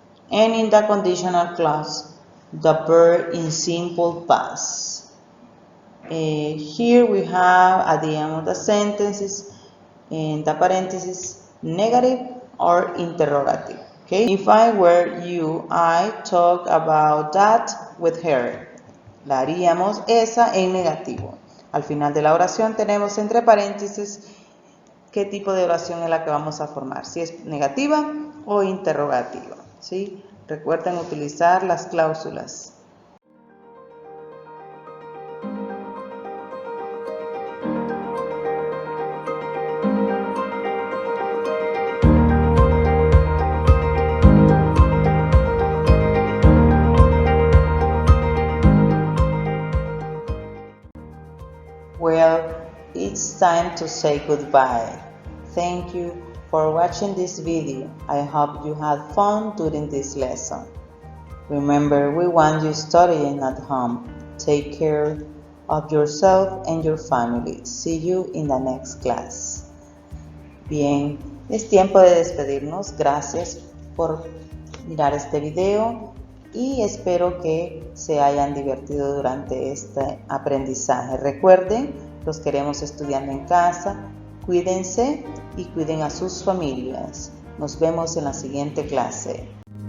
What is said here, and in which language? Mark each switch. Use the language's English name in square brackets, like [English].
[English] And in the conditional clause, the verb in simple past. Here we have at the end of the sentences, in the parentheses, negative or interrogative. Okay? If I were you, I talk about that with her. [Spanish] La haríamos esa en negativo. Al final de la oración tenemos entre paréntesis qué tipo de oración es la que vamos a formar, si es negativa o interrogativa. ¿Sí? Recuerden utilizar las cláusulas. [English] Well, it's time to say goodbye. Thank you for watching this video. I hope you had fun during this lesson. Remember, we want you studying at home. Take care of yourself and your family. See you in the next class. [Spanish] Bien, es tiempo de despedirnos. Gracias por mirar este video y espero que se hayan divertido durante este aprendizaje. Recuerden, los queremos estudiando en casa. Cuídense y cuiden a sus familias. Nos vemos en la siguiente clase.